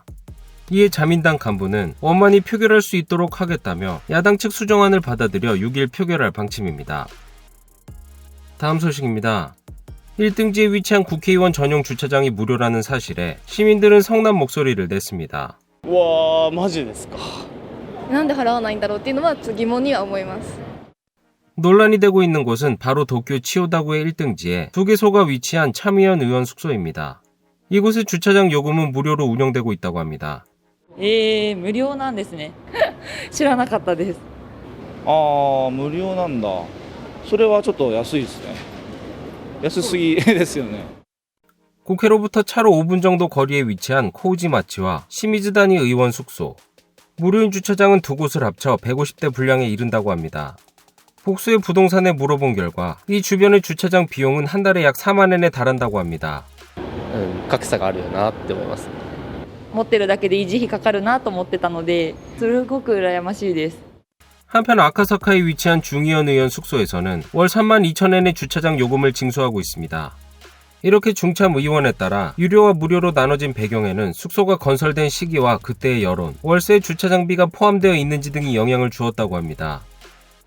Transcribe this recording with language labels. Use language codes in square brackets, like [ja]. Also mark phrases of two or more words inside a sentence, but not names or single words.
[ko] 이에 자민당 간부는 원만히 표결할 수 있도록 하겠다며 야당 측 수정안을 받아들여 6일 표결할 방침입니다. 다음 소식입니다. 1등지에 위치한 국회의원 전용 주차장이 무료라는 사실에 시민들은 성난 목소리를 냈습니다. 와, [ja] マジですか。なんで払わないんだろうっていうのは疑問には思います。 [ko] 논란이 되고 있는 곳은 바로 도쿄 치요다구의 1등지에 부계소가 위치한 참의원 의원 숙소입니다. 이곳의 주차장 요금은 무료로 운영되고 있다고 합니다. [ja] 無料なんですね。知らなかったです。ああ、無料なんだ。それはちょっと安いですね。安すぎですよね。 [ko] 국회로부터 차로 5분 정도 거리에 위치한 코우지마치와 시미즈다니 의원 숙소. 무료인 주차장은 두 곳을 합쳐 150대 분량에 이른다고 합니다. 복수의 부동산에 물어본 결과 이 주변의 주차장 비용은 한 달에 약 4만 엔에 달한다고 합니다. [ja] 格差があるよなって思います。持ってるだけで維持費かかるなと思ってたので、すごく羨ましいです。 [ko] 한편 아카사카에 위치한 중의원 의원 숙소에서는 월 3만 2천 엔의 주차장 요금을 징수하고 있습니다. 이렇게 중참 의원에 따라 유료와 무료로 나눠진 배경에는 숙소가 건설된 시기와 그때의 여론, 월세 주차장비가 포함되어 있는지 등이 영향을 주었다고 합니다.